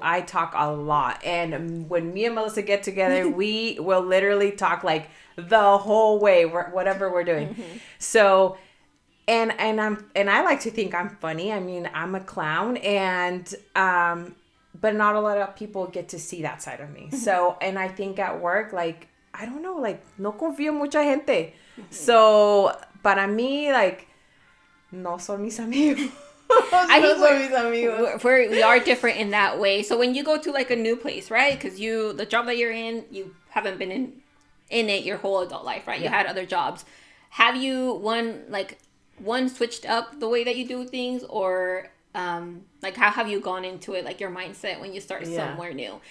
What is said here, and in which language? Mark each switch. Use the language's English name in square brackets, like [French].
[English] I talk a lot. And when me and Melissa get together, we will literally talk like the whole way, whatever we're doing. Mm-hmm. So, and I like to think I'm funny. I mean, I'm a clown, and but not a lot of people get to see that side of me. Mm-hmm. So, and I think at work, like, I don't know, like, no confío en mucha gente. Mm-hmm. [Spanish] So, para mí, like, no son mis amigos. [English] I think we are different in that way. So when you go to like a new place, right? Because the job that you're in, you haven't been in it your whole adult life, right? Yeah. You had other jobs. Have you one switched up the way that you do things, or like how have you gone into it, like your mindset when you start somewhere new?